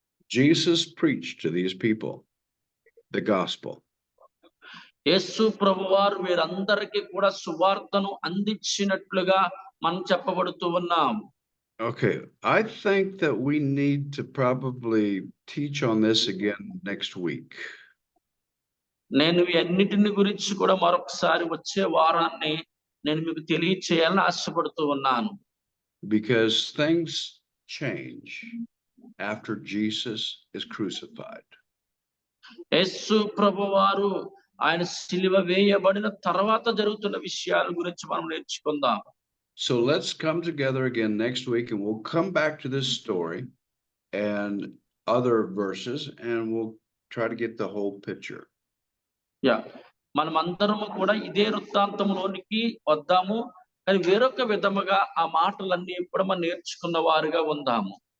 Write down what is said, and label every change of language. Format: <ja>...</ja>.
<en>Jesus preached to these people the gospel.</en> <te>యేసు ప్రభువారు వీరందరికీ కూడా సువార్తను అందించినట్లుగా మనం చెప్పబడుతూ ఉన్నాం.</te> <en>Okay, I think that we need to probably teach on this again next week.</en> <te>నేను అన్నిటిని గురించి కూడా మరొకసారి వచ్చే వారాన్ని నేను మీకు తెలియచేయాలని ఆశపడుతూ ఉన్నాను.</te> <en>Because things change after Jesus is crucified.</en> <te>యేసు ప్రభువారు ఆయన సిలువ వేయబడిన తర్వాత జరుగుతున్న విషయాల గురించి మనం నేర్చుకుందాం.</te> <en>So let's come together again next week and we'll come back to this story and other verses and we'll try to get the whole picture.</en> <te>మనం అందరము కూడా ఇదే వృత్తాంతంలోనికి వద్దాము, కానీ వేరొక విధముగా ఆ మాటలన్నీ ఇప్పుడు మనం నేర్చుకున్న వారుగా ఉందాము.</te>